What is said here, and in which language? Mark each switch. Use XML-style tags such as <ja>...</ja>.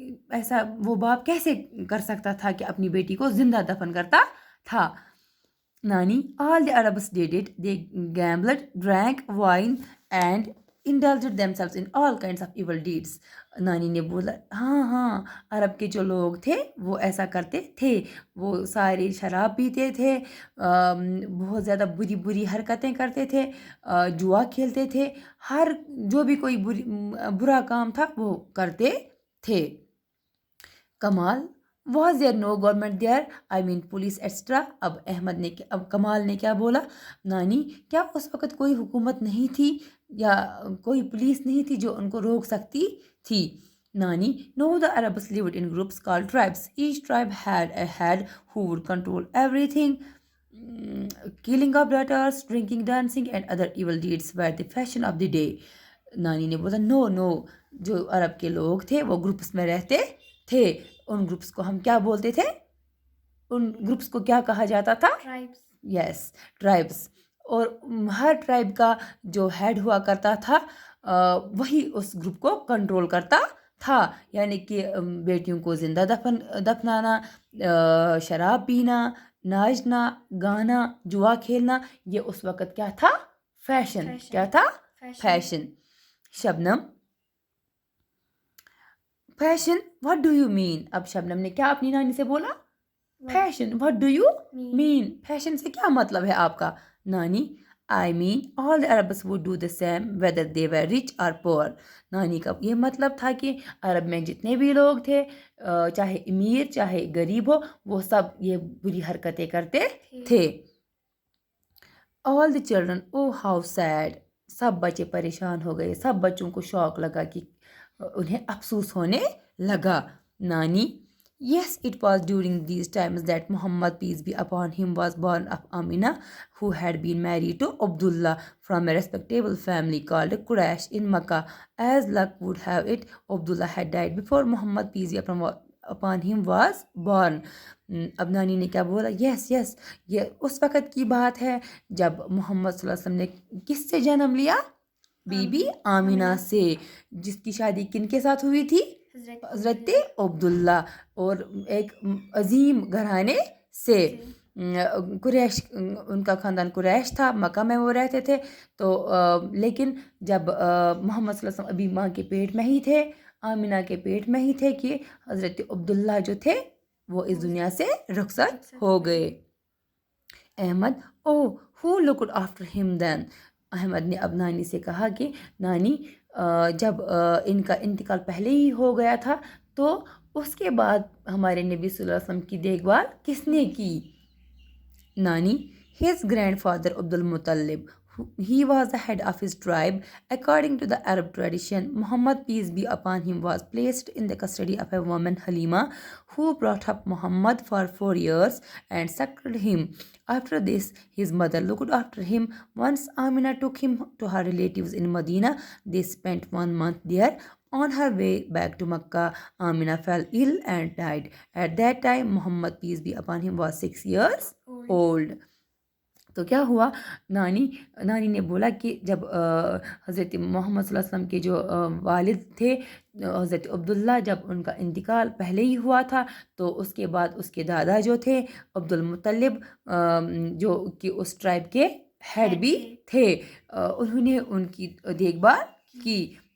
<ur>ایسا وہ باپ کیسے کر سکتا تھا کہ اپنی بیٹی کو زندہ دفن کرتا تھا؟ نانی،</ur> <en>all the Arabs did it. They gambled, drank wine and indulged themselves in all kinds of evil deeds.</en> <ur>نانی نے بولا ہاں ہاں عرب کے جو لوگ تھے وہ ایسا کرتے تھے، وہ سارے شراب پیتے تھے، بہت زیادہ بری بری حرکتیں کرتے تھے، جوا کھیلتے تھے، ہر جو بھی کوئی برا کام تھا وہ کرتے تھے.</ur> <en>Kamal was there no government there I mean police etcetera.</en> <ur>اب کمال نے کیا بولا، نانی کیا اس وقت کوئی حکومت نہیں تھی یا کوئی پولیس نہیں تھی جو ان کو روک سکتی تھی؟ نانی نو</ur> <en>the Arabs lived in groups called tribes. Each tribe had a head who would control everything. Killing of daughters, drinking, dancing and other evil deeds were the fashion of the day.</en> <ur>نانی نے بولا نو جو عرب کے لوگ تھے وہ groups میں رہتے تھے. ان گروپس کو ہم کیا بولتے تھے؟ ان گروپس کو کیا کہا جاتا تھا؟ ٹرائبس. یس ٹرائبس. اور ہر ٹرائب کا جو ہیڈ ہوا کرتا تھا وہی اس گروپ کو کنٹرول کرتا تھا. یعنی کہ بیٹیوں کو زندہ دفنانا، شراب پینا، ناچنا، گانا، جوا کھیلنا، یہ اس وقت کیا تھا؟ فیشن. کیا تھا؟ Fashion. Shabnam</ur> <en>Fashion what do you mean?</en> <ur>اب شبنم نے کیا اپنی نانی سے بولا؟ Fashion what do you mean? Fashion سے کیا مطلب ہے آپ کا؟ نانی</ur> <en>I mean all the Arabs would do the same whether they were rich or poor.</en> <ur>نانی کا یہ مطلب تھا کہ عرب میں جتنے بھی لوگ تھے، چاہے امیر چاہے غریب ہو، وہ سب یہ بری حرکتیں کرتے تھے.</ur> <en>all the children oh how sad.</en> <ur>سب بچے پریشان ہو گئے، سب بچوں کو شوق لگا کہ انہیں افسوس ہونے لگا.</ur> <en>نانی yes it was during these times that Muhammad peace be upon him was born of Amina, who had been married to Abdullah from a respectable family called Quraysh in Makkah. As luck would have it, Abdullah had died before Muhammad peace be upon him was born.</en> <ur>اب نانی نے کیا بولا؟ یس یہ اس وقت کی بات ہے جب محمد صلی اللہ علیہ وسلم نے کس سے جنم لیا؟ بی بی آمینہ سے، جس کی شادی کن کے ساتھ ہوئی تھی؟ حضرت عبداللہ، اور ایک عظیم گھرانے سے. قریش، ان کا خاندان قریش تھا، مکہ میں وہ رہتے تھے. تو لیکن جب محمد صلی اللہ علیہ وسلم ابھی ماں کے پیٹ میں ہی تھے، آمینہ کے پیٹ میں ہی تھے، کہ حضرت عبداللہ جو تھے وہ اس دنیا سے رخصت ہو گئے.</ur> <en>Ahmed who looked after him then.</en> <ur>Ahmad نے اب نانی سے کہا کہ نانی جب ان کا انتقال پہلے ہی ہو گیا تھا تو اس کے بعد ہمارے نبی صلی اللہ علیہ وسلم کی دیکھ بھال کس نے کی؟ نانی</ur> <en>his grandfather</en> <ur>Abdul Muttalib.</ur> <en>He was the head of his tribe. According to the Arab tradition, Muhammad peace be upon him was placed in the custody of a woman, Halima, who brought up Muhammad for 4 years and suckled him. After this, his mother looked after him. Once Amina took him to her relatives in Medina. They spent 1 month there. On her way back to Makkah, Amina fell ill and died. At that time, Muhammad peace be upon him was 6 years old.</en> <ur>تو کیا ہوا؟ نانی نے بولا کہ جب حضرت محمد صلی اللہ علیہ وسلم کے جو والد تھے حضرت عبداللہ، جب ان کا انتقال پہلے ہی ہوا تھا تو اس کے بعد اس کے دادا جو تھے عبد المطلب، جو کہ اس ٹرائب کے ہیڈ بھی تھے، انہوں نے ان کی دیکھ بھال کی.</ur>